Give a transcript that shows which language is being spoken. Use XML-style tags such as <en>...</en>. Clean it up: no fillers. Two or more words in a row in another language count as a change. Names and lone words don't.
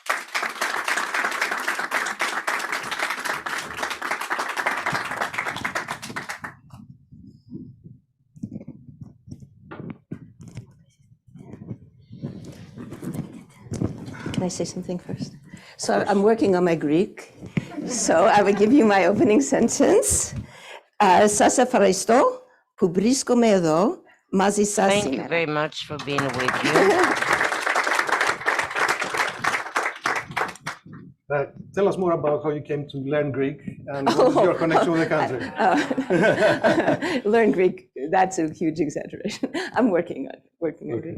<en>Can I say something first? So I'm working on my Greek, so I will give you my opening sentence.</en> <el>Σας ευχαριστώ που βρίσκομαι εδώ μαζί σας σήμερα.</el> <en>Thank you very much for being with you. Tell us more about how you came to learn Greek and what is your connection with the country. Learn Greek, that's a huge exaggeration. I'm working on Greek.</en>